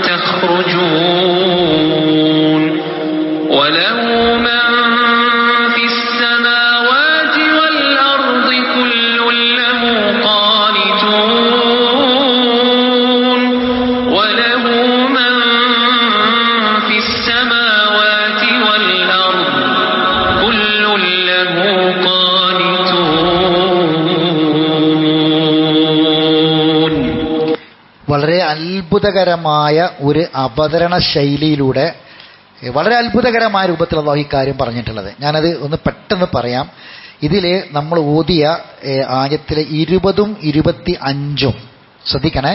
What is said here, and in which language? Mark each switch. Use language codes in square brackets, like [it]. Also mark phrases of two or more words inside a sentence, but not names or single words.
[ar] تخرجون وله من في السماوات والأرض كل له قانتون وله من في السماوات والأرض كل له قانتون. [ml] വളരെ അത്ഭുതകരമായ ഒരു അവതരണ ശൈലിയിലൂടെ വളരെ അത്ഭുതകരമായ രൂപത്തിൽ അല്ലാഹു ഈ കാര്യം പറഞ്ഞിട്ടുള്ളത്. ഞാനത് ഒന്ന് പെട്ടെന്ന് പറയാം. ഇതിൽ നമ്മൾ ഓതിയ ആയത്തിലെ 20ഉം 25ഉം ശ്രദ്ധിക്കണേ.